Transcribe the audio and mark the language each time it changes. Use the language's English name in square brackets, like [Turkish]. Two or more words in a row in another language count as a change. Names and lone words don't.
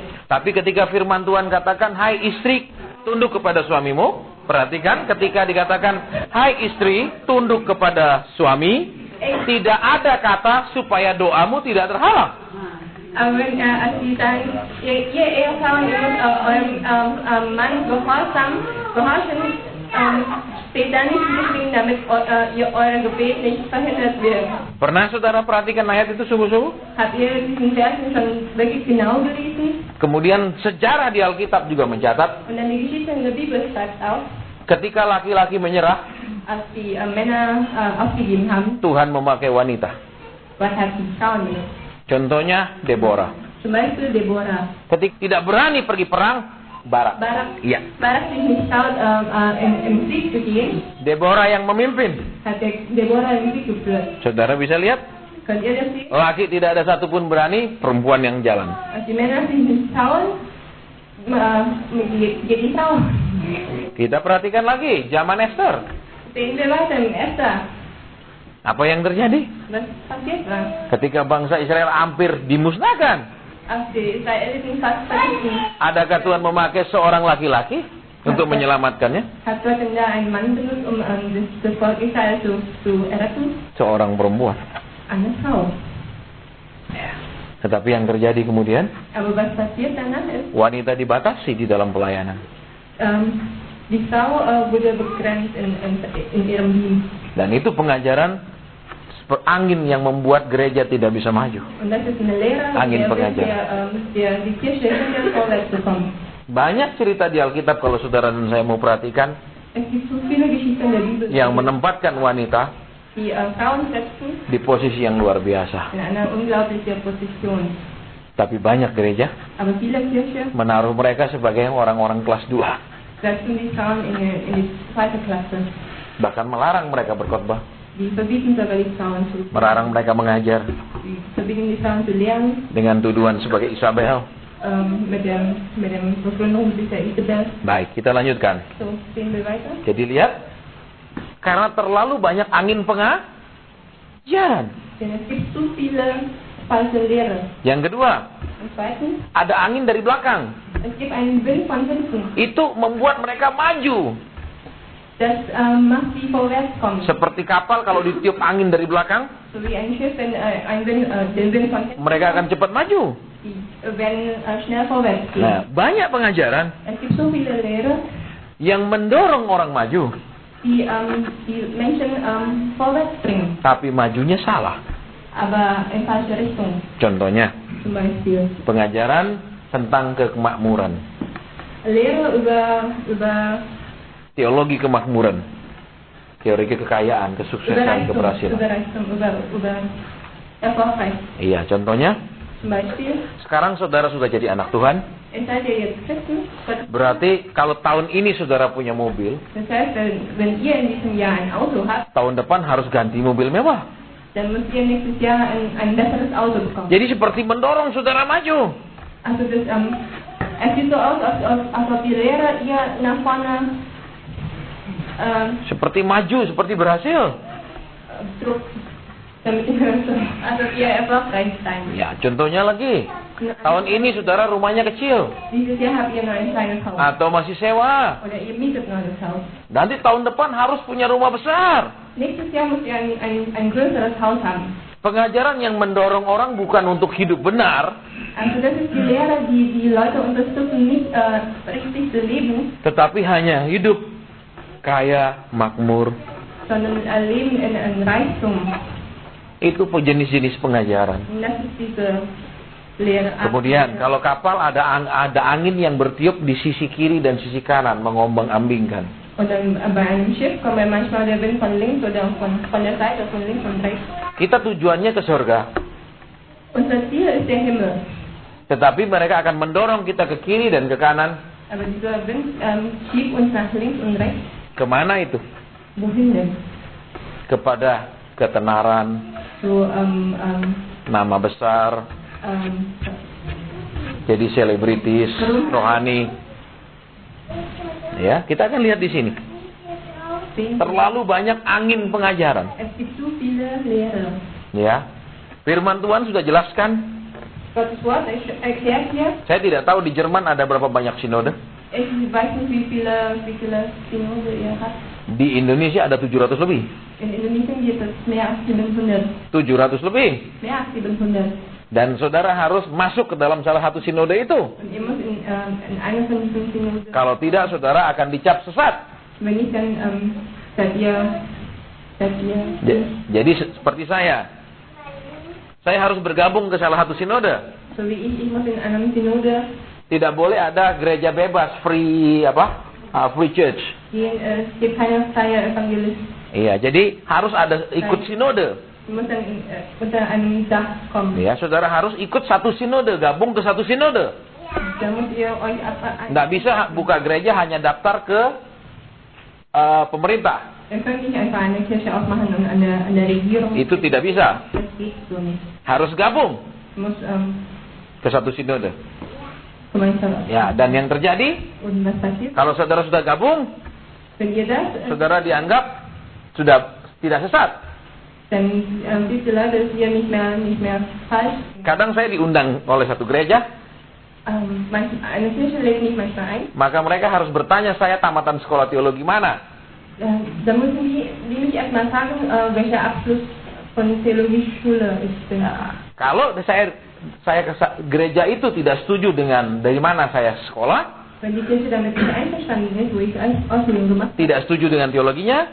[Indonesian] Tapi ketika firman Tuhan katakan, hai istri, tunduk kepada suamimu. Perhatikan, ketika dikatakan, hai istri, tunduk kepada suami, tidak ada kata supaya doamu tidak terhalang. [German] Aber als sie sagen, ihr Ehefrauen, ihr müsst eurem Mann gehorchen, steht da nicht geschrieben, damit euer Gebet nicht verhindert wird. [Indonesian] Pernah saudara perhatikan ayat itu sungguh-sungguh? [German] Habt ihr diesen Vers schon wirklich genau gelesen? [Indonesian] Kemudian sejarah di Alkitab juga mencatat, [German] Und dann die Geschichte in der Bibel schreibt auch, [Indonesian] ketika laki-laki menyerah, [German] als die Männer aufgegeben haben, [Indonesian] Tuhan memakai wanita. [German] Gott hat die Frauen benutzt. [Indonesian] Contohnya Deborah. [German] Zum Beispiel Deborah. [Indonesian] Ketika tidak berani pergi perang, Barak. Iya. [German] Barak sich nicht traut, im Krieg zu gehen, [Indonesian] Deborah yang memimpin. [German] hat Deborah den Krieg geführt. [Indonesian] Saudara bisa lihat, [German] Könnt ihr das sehen? [Indonesian] laki tidak ada satupun berani, perempuan yang jalan. [German] Als die Männer sich nicht trauen, geht die Frau. [Indonesian] Kita perhatikan lagi, zaman Esther. [German] Sehen wir weiter in Esther. [Indonesian] Apa yang terjadi? [German] Was passiert war? [Indonesian] Ketika bangsa Israel hampir dimusnahkan, [German] Als die Israeliten fast vergessen, [Indonesian] adakah Tuhan memakai seorang laki-laki untuk menyelamatkannya? [German] hat Gott denn da einen Mann benutzt, um das Volk Israel zu erretten? [Indonesian] Seorang perempuan. [German] Eine Frau. [Indonesian] Tetapi yang terjadi kemudian, [German] Aber was passiert danach ist, [Indonesian] wanita dibatasi di dalam pelayanan. [German] die Frau wurde begrenzt in ihrem Dienst. [Indonesian] Dan itu pengajaran angin yang membuat gereja tidak bisa maju. [German] Und das ist eine Lehre, [Indonesian] Angin [German] der [Indonesian] pengajaran. [German] die Kirche hindert, vorwärts zu kommen. [Indonesian] Banyak cerita di Alkitab kalau saudara dan saya mau perhatikan [German] Es gibt so viele Geschichten der Bibel, [Indonesian] yang menempatkan wanita [German] die Frauen setzen [Indonesian] di posisi yang luar biasa. [German] in einer unglaublichen Position. [Indonesian] Tapi banyak gereja [German] Aber viele Kirchen [Indonesian] menaruh mereka sebagai orang-orang kelas 2. [German] setzen die Frauen in die zweite Klasse. [Indonesian] Bahkan melarang mereka berkhotbah, [German] Die verbieten sogar die Frauen zu. [Indonesian] melarang mereka mengajar [German] Die verbieten die Frauen zu lernen, [Indonesian] dengan tuduhan sebagai Isabel. [German] mit dem Begründung bis der Isabel. [Indonesian] Baik, kita lanjutkan. [German] So, gehen wir weiter. [Indonesian] Jadi lihat, karena terlalu banyak angin pengajaran. [German] Denn es gibt zu viele falsche Lehre. [Indonesian] Yang kedua, [German] Und zweitens, [Indonesian] ada angin dari belakang. [German] es gibt einen Wind von hinten. [Indonesian] Itu membuat mereka maju. [German] Das macht sie vorwärts kommen. [Indonesian] Seperti kapal kalau ditiup angin dari belakang, [German] So wie ein Schiff, wenn ein Wind, den Wind von hinten [Indonesian] mereka akan cepat maju. [German] die werden schnell vorwärts gehen. [Indonesian] Nah, banyak pengajaran [German] Es gibt so viele Lehre, [Indonesian] yang mendorong orang maju, [German] die Menschen vorwärts bringen, [Indonesian] tapi majunya salah. [German] aber in falsche Richtung. [Indonesian] Contohnya, [German] Zum Beispiel [Indonesian] pengajaran tentang kemakmuran, [German] Lehre über [Indonesian] teologi kemakmuran, teori kekayaan, kesuksesan, keberhasilan. [German] über erfolgreich. [Indonesian] Iya, contohnya, [German] Zum Beispiel, [Indonesian] sekarang saudara sudah jadi anak Tuhan, [German] es seid ihr jetzt Christen, Gott, [Indonesian] berarti kalau tahun ini saudara punya mobil, [German] das heißt, wenn ihr in diesem Jahr ein Auto habt, [Indonesian] tahun depan harus ganti mobil mewah. [German] dann müsst ihr nächstes Jahr ein besseres Auto bekommen. [Indonesian] Jadi seperti mendorong saudara maju. [German] Also das, es sieht so aus, als ob die Lehrer ihr nach vorne [Indonesian] Seperti maju, seperti berhasil. [German] Druck, damit also ihr erfolgreich sein. [Indonesian] Ya, contohnya lagi. Tahun ini saudara rumahnya kecil [German] Dieses Jahr habt ihr nur ein kleines Haus. [Indonesian] atau masih sewa. [German] Oder ihr mietet nur das Haus. [Indonesian] Nanti tahun depan harus punya rumah besar. [German] Nächstes Jahr müsst ihr ein größeres Haus haben. [Indonesian] Pengajaran yang mendorong orang bukan untuk hidup benar, [German] Also das ist die Lehre, die Leute unterstützen, nicht richtig zu leben, [Indonesian] tetapi hanya hidup kaya, makmur. [German] sondern leben in Reichtum. [Indonesian] Itu jenis-jenis pengajaran. [German] Und das ist diese Lehre. [Indonesian] Kemudian kalau kapal ada angin yang bertiup di sisi kiri dan sisi kanan, mengombang-ambingkan. [German] Und dann bei einem Schiff kommt manchmal der Wind von links oder von der Seite, von links und rechts. [Indonesian] Kita tujuannya ke surga, [German] Unser Ziel ist der Himmel. [Indonesian] tetapi mereka akan mendorong kita ke kiri dan ke kanan. [German] Aber dieser Wind schiebt uns nach links und rechts. [Indonesian] Kemana itu? [German] Wohin denn? [Indonesian] Kepada ketenaran, [German] So, [Indonesian] nama besar, jadi selebritis, rohani. Ya, kita akan lihat di sini. Terlalu banyak angin pengajaran. [German] Es gibt zu viele Lehre. [Indonesian] Ya, Firman Tuhan sudah jelaskan. [German] Gottes Wort erklärt hier. [Indonesian] Saya tidak tahu di Jerman ada berapa banyak sinode. [German] Ich weiß nicht, wie viele Synode ihr habt. [Indonesian] Di Indonesia ada 700 lebih. [German] In Indonesien gibt es mehr als 700. [Indonesian] 700 lebih. [German] Mehr als 700. [Indonesian] Dan saudara harus masuk ke dalam salah satu sinode itu. [German] Und ihr müsst in einer von diesen Synoden. [Indonesian] Kalau tidak, saudara akan dicap sesat. [German] Wenn nicht, dann seid ihr. [Indonesian] Jadi seperti saya harus bergabung ke salah satu sinode. [German] So wie ich muss in einem Synode [Indonesian] Tidak boleh ada gereja bebas, [English] free free church. [German] gehen. Es gibt keine freie Evangelist. [Indonesian] Iya, jadi harus ada ikut sinode. [German] Ihr müsst dann unter einem Dach kommen. [Indonesian] Ya, saudara harus ikut satu sinode, gabung ke satu sinode. [German] Da müsst ihr euch [Indonesian] Nggak bisa buka gereja hanya daftar ke pemerintah. [German] Ihr könnt nicht einfach eine Kirche aufmachen und an der Regierung. [Indonesian] Itu tidak bisa. [German] Das geht so nicht. [Indonesian] Harus gabung [German] Muss [Indonesian] ke satu sinode. [German] gemeinsam. [Indonesian] Ya, dan yang terjadi [German] Und was passiert? [Indonesian] kalau saudara sudah gabung, [German] Wenn ihr das, [Indonesian] saudara dianggap sudah tidak sesat. [German] dann diese Leute ist hier nicht mehr falsch. [Indonesian] Kadang saya diundang oleh satu gereja, [German] Eine Kirche lädt mich manchmal ein. [Indonesian] maka mereka harus bertanya saya tamatan sekolah teologi mana. [German] Da müssen die mich erstmal fragen, welcher Abschluss von Theologieschule ich bin. [Indonesian] Kalau saya ke gereja itu tidak setuju dengan dari mana saya sekolah, [German] Wenn die Kirche damit nicht einverstanden ist, wo ich Ausbildung gemacht [Indonesian] tidak setuju dengan teologinya,